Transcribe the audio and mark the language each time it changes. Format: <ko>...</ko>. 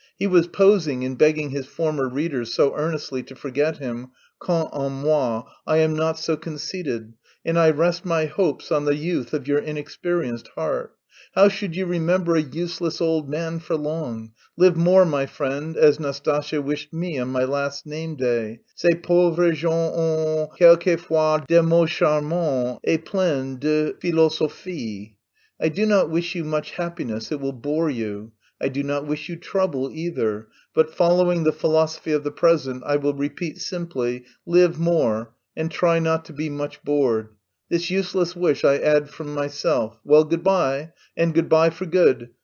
<en>He was posing in begging his former readers so earnestly to forget him,</en> <fr>quand en moi</fr> <en>I am not so conceited, and I rest my hopes on the youth of your inexperienced heart. How should you remember a useless old man for long? Live more, my friend, as Nastasya wished me on my last name day.</en> <fr>Ces pauvres gens ont quelquefois des mots charmants et pleins de philosophie.</fr> <en>I do not wish you much happiness, it will bore you. I do not wish you trouble either, but following the philosophy of the present, I will repeat simply, live more, and try not to be much bored. This useless wish I add from myself. Well, good bye, and good bye for good.</en>